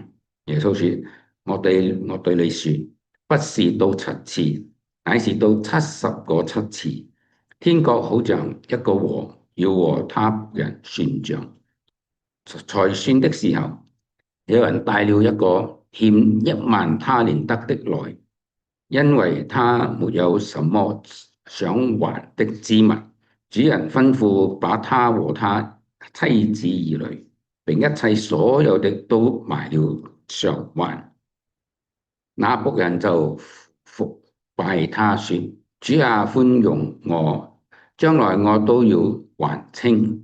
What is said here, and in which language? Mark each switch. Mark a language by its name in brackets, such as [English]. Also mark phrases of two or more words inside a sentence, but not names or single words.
[Chinese] 耶穌說：我對你說，不是到7次，乃是到70個7次。天國好像一個王要和他人算賬，才算的時候，有人帶了一個欠1萬他連得的來，因為他沒有什麼想還的之物。主人吩咐把他和他妻子兒女並一切所有的都賣了償還。那僕人就伏拜他說：主啊，寬容我，將來我都要還清。